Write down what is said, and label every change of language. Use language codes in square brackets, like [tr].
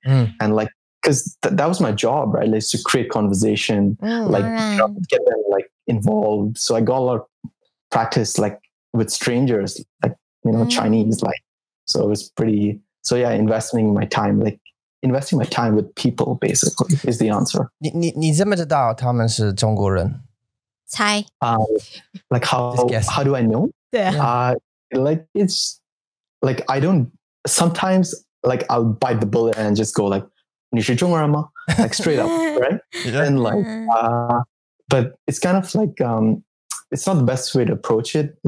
[en] And like, because that was my job, right? Like, to create conversation, like get them like involved. So I got a lot of practice like with strangers, like, you know, Chinese, like, so it was pretty. So yeah, investing my time with people basically is the answer. [zh] 你怎么知道他们是中国人？猜。 [en] Like how do I know? Like it's like I don't sometimes like I'll bite the bullet and just go like [zh] 你是中国人吗? [en] Like straight up, right? And like but it's kind of like it's not the best way to approach it.